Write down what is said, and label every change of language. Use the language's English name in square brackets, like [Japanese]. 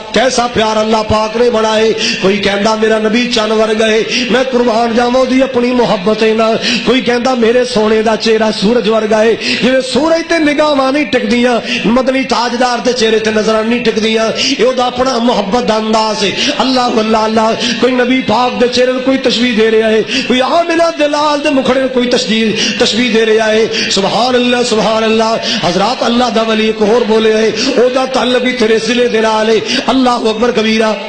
[Urdu] کیسا پیار اللہ پاک نے بنائے. [Punjabi] کوئی کہندا میرا نبی چن ورگا ہے میں قربان جاواں دی اپنی محبت نال. کوئی کہندا میرے سونے دا چہرہ سورج ورگا ہے جویں سورج تے نگاہاں نہیں ٹکدیاں مدنی تاجدار دے چہرے تے نظراں نہیں ٹکدیاں اے دا اپنا محبت دا انداز ہے. اللہ اللہ اللہ. کوئی نبی پاک دے چہرے کوئی تشبیہ دے رہا ہے کوئی عاملہ دلال دے مکھڑے کوئی تشبیہ دے رہا ہے. سبحان اللہ سبحان اللہ. حضرات اللہ دا ولی ایک اور بولے ہے او دا تعلق بھی تیرے ضلع دے نال ہے. اللہ اکبر کبیرہ.